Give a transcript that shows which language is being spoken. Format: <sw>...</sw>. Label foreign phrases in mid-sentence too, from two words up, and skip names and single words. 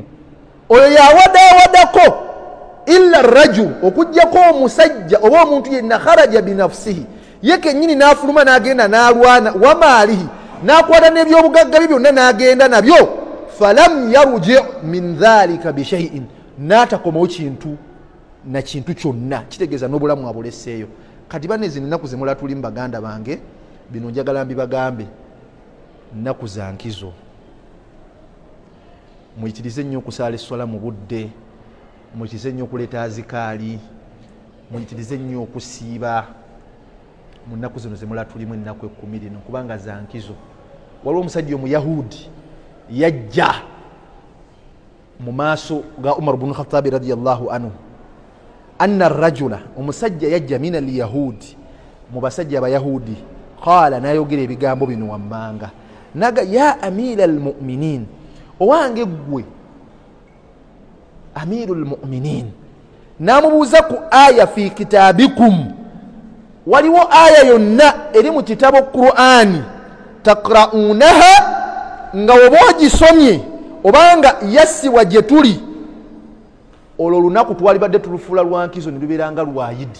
<lg>Oyo yawadaawadako</lg> <ar>إلا رجل,</ar> <lg>okujjako omusajja oba omuntu yenna</lg> <ar>خرج بنفسه,</ar> <lg>ye kennyini n'afuluma n'agenda n'alwana.</lg> <ar>وماله,</ar> <lg>n'akwata n'ebyobugagga bye byonna n'agenda nabyo.</lg> <ar>فلم يرجع من ذلك بشيء,</ar> <lg>n'atakomawo kintu na kintu kyonna, kitegeeza n'obulamu abuleseeyo. Kati bane zino nnaku zemula tuli mu baganda bange, bino njagala mbibagambe, nnaku za nkizo. Muyitirize nnyo okusaala esswala mu budde, muyitirize nnyo okuleeta azikaali, muyitirize nnyo okusiiba mu nnaku zino zemula tulimu ennaku 10 lino, kubanga za nkizo. Waliwo omusajja omuyahudi yajja mu maaso ga Umar ibn Khattab</lg> <ar>رضي الله عنه. أن رجلا,</ar> <lg>omusajja yajja</lg> <ar>من اليهود,</ar> <lg>mu basajja abayahudi. Qala, nayogera ebigambo bino wammanga, naga</lg> <ar>يا أمير المؤمنين,</ar> <lg>owange gwe</lg> <ar>أمير المؤمنين.</ar> <lg>Namubuuza ku</lg> <ar>آية في كتابكم,</ar> <lg>waliwo aya yonna eri mu kitabo Qur'ani takraunaha, nga oba ogisomye obanga yassiwa gye tuli, olwo lunaku twalibadde tulufuula lwa nkizo ne lubeeranga lwayidi.</lg>